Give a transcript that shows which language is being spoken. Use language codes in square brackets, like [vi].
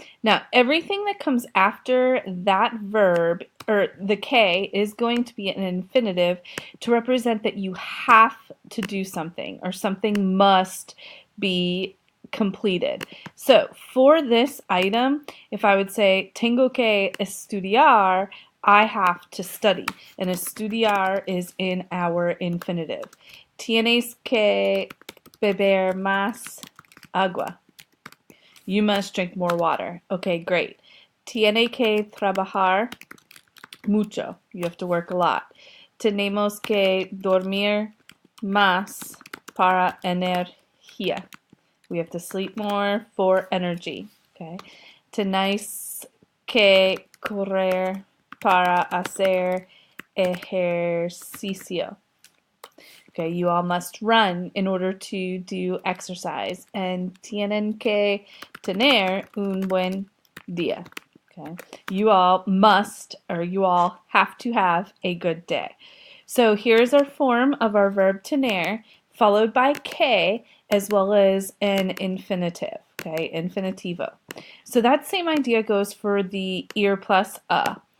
[en] Now, everything that comes after that verb, or the que, is going to be an infinitive to represent that you have to do something, or something must be completed. So, for this item, if I would say, [es] tengo que estudiar, [en] I have to study. And estudiar is in our infinitive. [es] Tienes que beber más agua. [en] You must drink more water. Okay, great. [es] Tiene que trabajar mucho. [en] You have to work a lot. [es] Tenemos que dormir más para energía. [en] We have to sleep more for energy. Okay. [es] Tenéis que correr para hacer ejercicio. [en] Okay, you all must run in order to do exercise. [es] And tienen que tener un buen día. [en] Okay, you all must, or you all have to have a good day. So here's our form of our verb tener, followed by que, as well as an infinitive. Okay, infinitivo. So that same idea goes for the ear plus a.